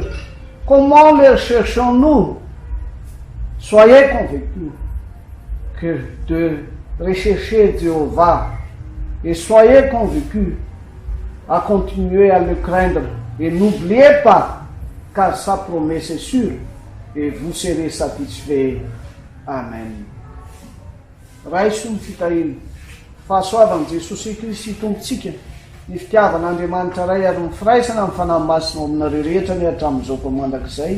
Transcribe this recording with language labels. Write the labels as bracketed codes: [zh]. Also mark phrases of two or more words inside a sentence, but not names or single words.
[fr] Comment le cherchons-nous? Soyez convaincus que de rechercher Jéhovah et soyez convaincus à continuer à le craindre et n'oubliez pas car sa promesse est sûre et vous serez satisfaits. Amen. [mg] Raisy ny fitahiny fahasoavan' Jesosy Kristy tompontsika ny fitiavan'Andriamanitra ray ary ny firaisana amin'ny fanahy masina aminareo rehetra ny hatramin'izao mpamandrakizay.